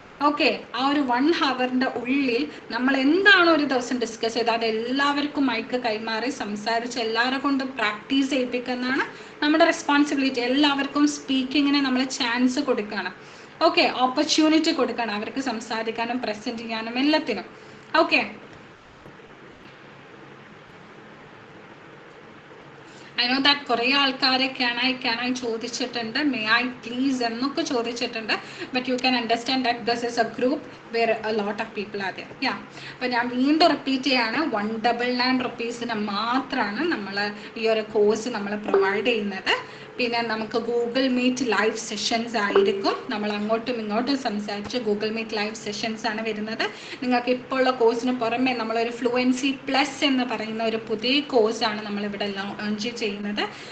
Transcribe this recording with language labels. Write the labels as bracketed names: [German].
[Malayalam] Okay, ആ ഒരു 1 hourന്റെ ഉള്ളിൽ നമ്മൾ എന്താണോ ഒരു ദിവസം ഡിസ്കസ് ചെയ്ത് അത് എല്ലാവർക്കും മൈക്ക് കൈമാറി സംസാരിച്ച് എല്ലാവരെ കൊണ്ട് പ്രാക്ടീസ് ചെയ്യിപ്പിക്കുന്നതാണ് നമ്മുടെ റെസ്പോൺസിബിലിറ്റി. എല്ലാവർക്കും സ്പീക്കിങ്ങിന് നമ്മൾ ചാൻസ് കൊടുക്കണം. ഓക്കെ, ഓപ്പർച്യൂണിറ്റി കൊടുക്കണം അവർക്ക് സംസാരിക്കാനും പ്രസന്റ് ചെയ്യാനും എല്ലാത്തിനും. ഓക്കെ, [English] I know that [Malayalam] കുറേ ആൾക്കാരെ can I ചോദിച്ചിട്ടുണ്ട്, [English] may I please [Malayalam] എന്നൊക്കെ ചോദിച്ചിട്ടുണ്ട്. [English] But you can understand that this is a group where a lot of people are there. [Malayalam] Yeah, അപ്പോൾ ഞാൻ വീണ്ടും റിപ്പീറ്റ് ചെയ്യാണ്, 199 rupeesന് മാത്രമാണ് നമ്മൾ ഈ ഒരു കോഴ്സ് നമ്മൾ പ്രൊവൈഡ് ചെയ്യുന്നത്. പിന്നെ നമുക്ക് ഗൂഗിൾ മീറ്റ് ലൈവ് സെഷൻസ് ആയിരിക്കും. നമ്മൾ അങ്ങോട്ടും ഇങ്ങോട്ടും സംസാരിച്ച് ഗൂഗിൾ മീറ്റ് ലൈവ് സെഷൻസ് ആണ് വരുന്നത്. നിങ്ങൾക്ക് ഇപ്പോൾ ഉള്ള കോഴ്സിന് പുറമെ നമ്മളൊരു ഫ്ലുവൻസി പ്ലസ് എന്ന് പറയുന്ന ഒരു പുതിയ കോഴ്സാണ് നമ്മളിവിടെ ലോഞ്ച് ചെയ്യുന്നത്.